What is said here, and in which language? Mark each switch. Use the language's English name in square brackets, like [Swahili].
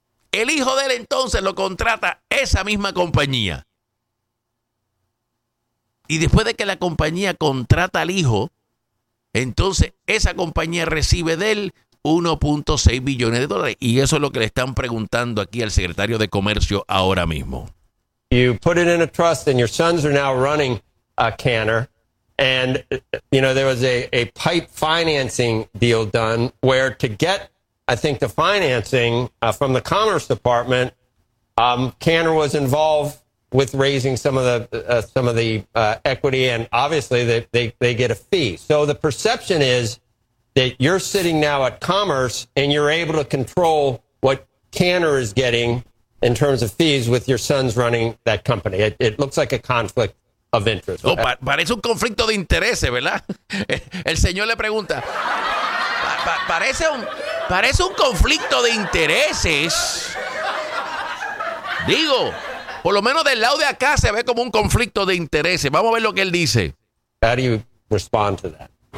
[Spanish] El hijo de él entonces lo contrata esa misma compañía. Y después de que la compañía contrata al hijo... Entonces, esa compañía recibe de él 1.6 billones de dólares. Y eso es lo que le están preguntando aquí al secretario de Comercio ahora mismo. [English] You put it in a trust and your sons are now running a Canner. And, you know, there was a pipe financing deal done where to get, I think, the financing from the Commerce Department, Canner was involved with raising some of the equity, and obviously they get a fee. So the perception is that you're sitting now at Commerce and you're able to control what Canner is getting in terms of fees with your sons running that company. It looks like a conflict of interest. [Spanish] No, parece un conflicto de intereses, ¿verdad? El señor le pregunta. Parece un conflicto de intereses. Digo. Por lo menos del lado de acá se ve como un conflicto de intereses. Vamos a ver lo que él dice. [English] How do you respond to that?